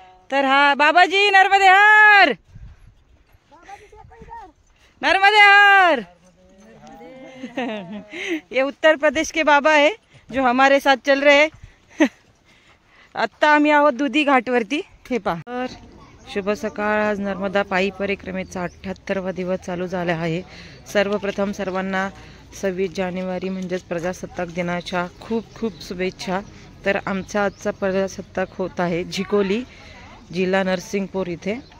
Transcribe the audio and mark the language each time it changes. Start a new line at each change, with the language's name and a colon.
Marathi: तर हा बाबाजी नर्मदे हर, नर्मदे हर.
Hindi: ये उत्तर प्रदेश के बाबा है जो हमारे साथ चल रहे हैं.
Marathi: आता आम्ही आहोत दुधी घाटवरती. हे पहा. शुभ सकाळ. आज नर्मदा पायी परिक्रमेचा 78वा दिवस चालू झाला आहे. सर्वप्रथम सर्वांना 26 जानेवारी म्हणजेच प्रजासत्ताक दिनाच्या खूप खूप शुभेच्छा. तर आमचा आजचा प्रजासत्ताक होत आहे झिकोली, जिल्हा नरसिंगपूर इथे.